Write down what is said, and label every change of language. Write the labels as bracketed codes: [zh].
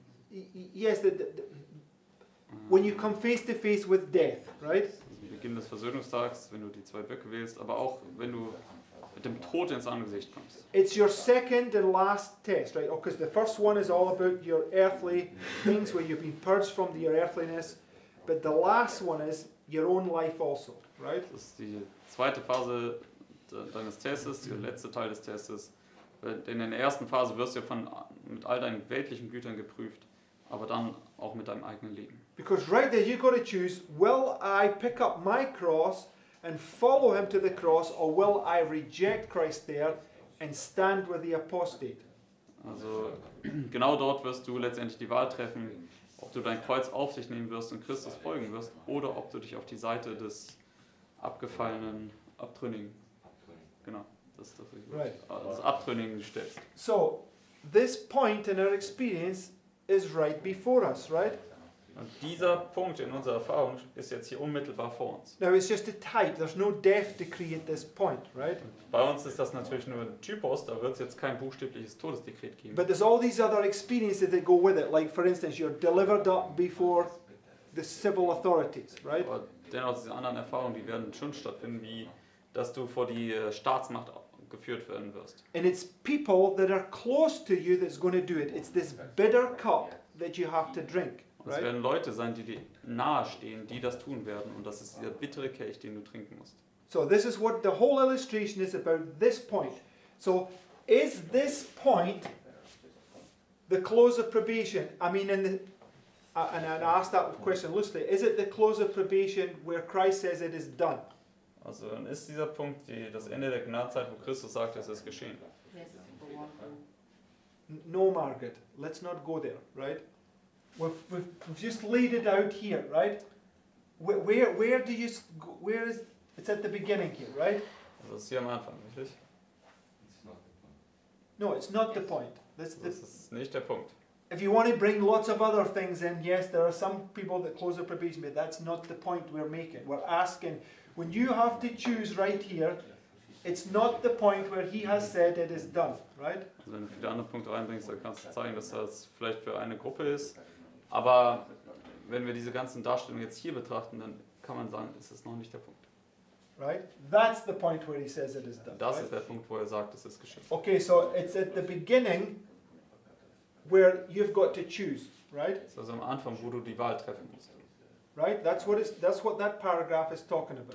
[en] Yes, when you come face to face with death, right? [de] Also Beginn des Versöhnungstags, wenn du die zwei Böcke wählst, aber auch wenn du mit dem Tod ins Angesicht kommst. [en] It's your second and last test, right? Because the first one is all about your earthly things where you've been purged from your earthliness, but the last one is your own life also, right? [de] Das ist die zweite Phase deines Testes, der letzte Teil des Testes. Denn in der ersten Phase wirst du mit all deinen weltlichen Gütern geprüft, aber dann auch mit deinem eigenen Leben. [en] Because right there you've got to choose, will I pick up my cross and follow him to the cross, or will I reject Christ there and stand with the apostate? [de] Also genau dort wirst du letztendlich die Wahl treffen, ob du dein Kreuz auf sich nehmen wirst und Christus folgen wirst, oder ob du dich auf die Seite des abgefallenen, Abtrünnigen, genau, das ist das richtige Wort, [en] Right. [de] des Abtrünnigen stellst. [en] So, this point in our experience is right before us, right? [de] Und dieser Punkt in unserer Erfahrung ist jetzt hier unmittelbar vor uns. [en] Now it's just a type, there's no death decree at this point, right? [de] Bei uns ist das natürlich nur ein Typus, da wird es jetzt kein buchstäbliches Todesdekret geben. [en] But there's all these other experiences that go with it, like for instance, you're delivered up before the civil authorities, right? [de] Aber dennoch diese anderen Erfahrungen, die werden schon stattfinden, wie dass du vor die Staatsmacht geführt werden wirst. [en] And it's people that are close to you that's going to do it. It's this bitter cup that you have to drink, [de] Und es [en] right? [de] werden Leute sein, die dir nahe stehen, die das tun werden. Und das ist dieser bittere Kelch, den du trinken musst. [en] So this is what the whole illustration is about, this point. So is this point the close of probation? I mean, and I asked that question loosely. Is it the close of probation where Christ says it is done? [de] Also dann ist dieser Punkt das Ende der Gnadenzeit, wo Christus sagt, es ist geschehen. [en] Yes, for one group. No, Margaret, let's not go there, right? We've just laid it out here, right? Where do you, where is, it's at the beginning here, right? [de] Also das ist hier am Anfang, richtig? [en] No, it's not the point. That's [de] Das ist nicht der Punkt. [en] If you want to bring lots of other things in, yes, there are some people that close their probation, but that's not the point we're making. We're asking, when you have to choose right here, it's not the point where he has said it is done, right? [de] Also wenn du viele andere Punkte reinbringst, dann kannst du zeigen, dass das vielleicht für eine Gruppe ist. Aber wenn wir diese ganzen Darstellungen jetzt hier betrachten, dann kann man sagen, es ist noch nicht der Punkt. [en] Right? That's the point where he says it is done. [de] Das [en] right? [de] ist der Punkt, wo er sagt, es ist geschehen. [en] Okay, so it's at the beginning where you've got to choose, right? [de] Das ist also am Anfang, wo du die Wahl treffen musst. [en] Right? That's what that paragraph is talking about.